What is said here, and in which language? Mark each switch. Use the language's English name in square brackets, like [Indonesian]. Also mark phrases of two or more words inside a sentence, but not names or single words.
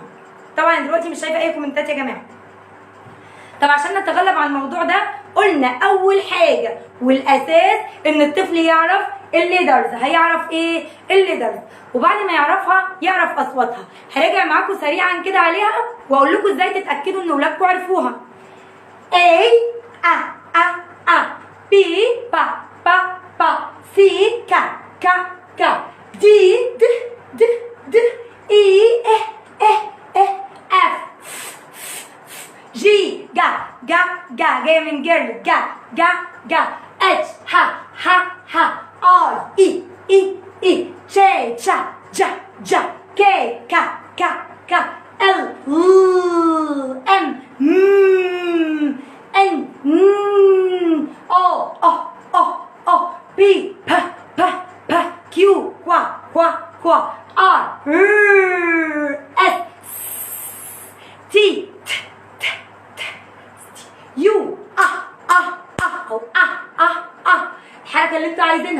[Arabic] طبعا دلوقتي مش شايفه اي كومنتات يا جماعه. طب عشان نتغلب على الموضوع ده، قلنا اول حاجه والاساس ان الطفل يعرف الليدرز. هيعرف ايه الليدرز، وبعد ما يعرفها يعرف اصواتها. هراجع معاكم سريعا كده عليها واقول لكم ازاي تتاكدوا ان اولادكم عرفوها. [English] A A A A B B B B C K K K D D D D E E E E F G جا جا جا جاي من جيرل، جا جا جا. H ها ها ها. I I I I. J جا جا جا. K كا كا كا. L M N O O O O. P P P P. Q كوا كوا كوا. R S T [Arabic] يو او الحركه اللي انتوا عايزينها.